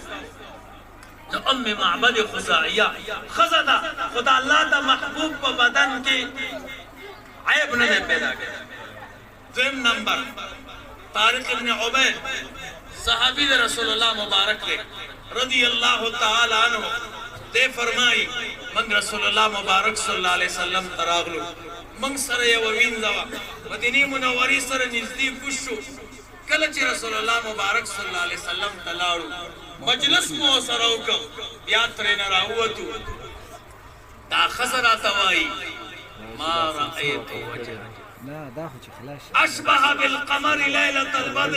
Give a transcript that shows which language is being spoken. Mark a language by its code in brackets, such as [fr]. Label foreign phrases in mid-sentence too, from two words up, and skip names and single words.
[ps] د ام معبد خزاعیه ښځه ده خو د الله د محبوب په بدن کې عیب نه دی پیدا کړی. دویم نمبر طارق ابن عبید صحابي د رسول الله مبارک دی [ar] رضی الله تعالی عنه. [ps] دے فرمائی من رسول اللہ مبارک [ar] صلی اللہ علیہ وسلم [ps] تراغلو من سر یو وینځه مدینه منوری سره نږدې کوشو. کله چې رسول الله مبارک [ar] صلی الله علیه وسلم [ps] تلاړو مجلس مو سره وکړ بیا ترې نه راووتو. دا ښځه راته وایي [ar] ما رأیت وجه اشبه بالقمر لیلة البدر.